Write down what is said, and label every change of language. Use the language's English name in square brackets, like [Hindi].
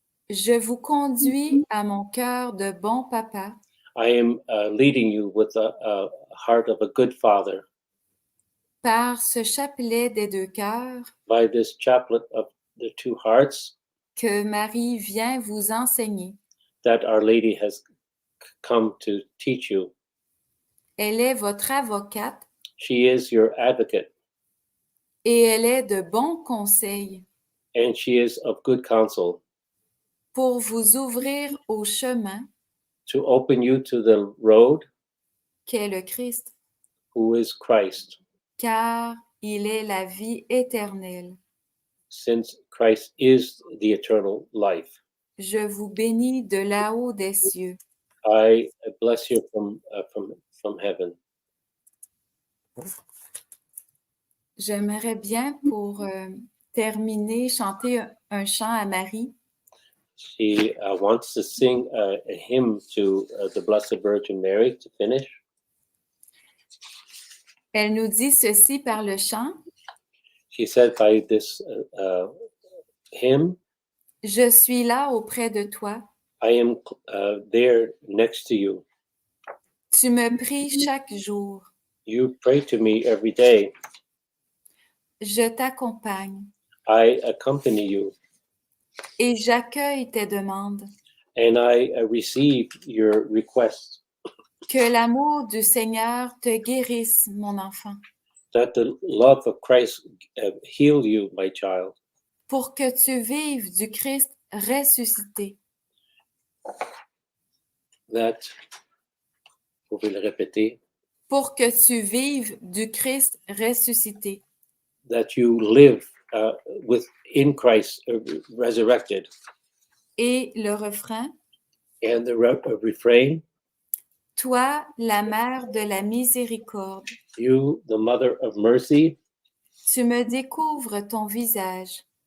[French] je vous conduis à mon cœur de bon papa [English] I am leading you with a heart of a good father [French] par ce chapelet des deux cœurs [English] by this chaplet of the two hearts [French] que Marie vient vous enseigner. [English] that Our Lady has come to teach you. [French] Elle est votre avocate [English] She is your advocate, [French] et elle est de bons conseils [English] and she is of good counsel [French] pour vous ouvrir au chemin [English] to open you to the road, [French] qu'est le Christ, [English] who is Christ, [French] car il est la vie éternelle. [English] since Christ is the eternal life. [French] Je vous bénis de là-haut des cieux. [English] I bless you from heaven. [French] J'aimerais bien pour terminer chanter un chant à Marie. [English] She wants to sing a hymn to the Blessed Virgin Mary to finish. [French] Elle nous dit ceci par le chant. [English] She said by this hymn, [French] Je suis là auprès de toi. [English] I am there next to you. [French] Tu me pries chaque jour. [English] You pray to me every day. [French] Je t'accompagne [English] I accompany you, [French] et j'accueille tes demandes. [English] and I receive your requests. [French] Que l'amour du Seigneur te guérisse, mon enfant, [English] That the love of Christ heal you, my child. [French] pour que tu vives du Christ ressuscité. [English] That, [French] vous pouvez le répéter, Pour que tu vives du Christ ressuscité. [English] that you live in Christ resurrected. [French] Et le refrain, [English] And the refrain, [French] toi, la mère de la miséricorde, [English] you, the mother of mercy, [French] tu me découvres ton visage.